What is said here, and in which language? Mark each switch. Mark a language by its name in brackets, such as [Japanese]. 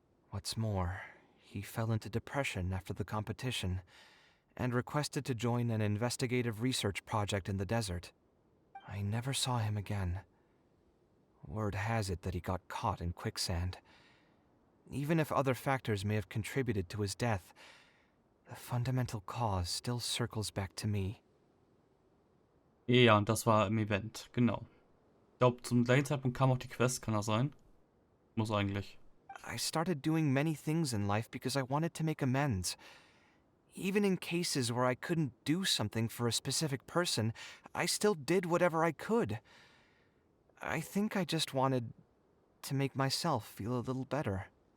[English] What's more, he fell into depression after the competition and requested to join an investigative research project in the desert. I never saw him again. Word has it that he got caught in quicksand. Even if other factors may have contributed to his death, the fundamental cause still circles back to me. [German] Ja, und das war im Event, genau. Ich glaube, zum gleichen Zeitpunkt kam auch die Quest, kann das sein? Muss eigentlich. [English] I started doing many things in life because I wanted to make amends. Even in cases where I couldn't do something for a specific person, I still did whatever I could. I think I just wanted to make myself feel a little better.